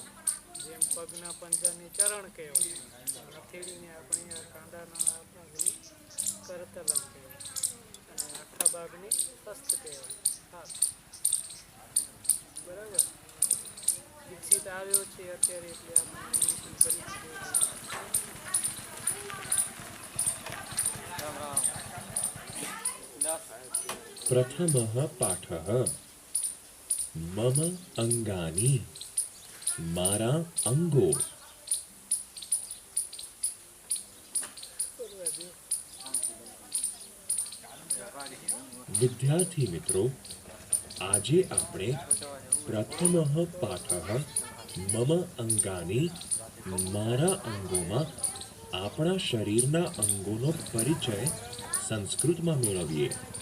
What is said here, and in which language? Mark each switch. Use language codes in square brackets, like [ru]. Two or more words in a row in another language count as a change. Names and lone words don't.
[gu] જેમ પગના પંજાને ચરણ કહેવાય, હથેળીને આપણે આ કાંડાના ભાગને કરતલમ કહેવાય અને આખા ભાગને હસ્ત કહેવાય, હાથ. બરાબર. વિકસિત આવ્યો છે અત્યારે એટલે આપણે કરી [sa] प्रथमः पाठः मम अंगानि, [gu] મારા અંગો. વિદ્યાર્થી મિત્રો, આજે આપણે [sa] પ્રથમઃ પાઠઃ મમ અંગાની, [gu] મારા અંગોમાં આપણા શરીરના અંગોનો પરિચય સંસ્કૃતમાં મેળવીએ.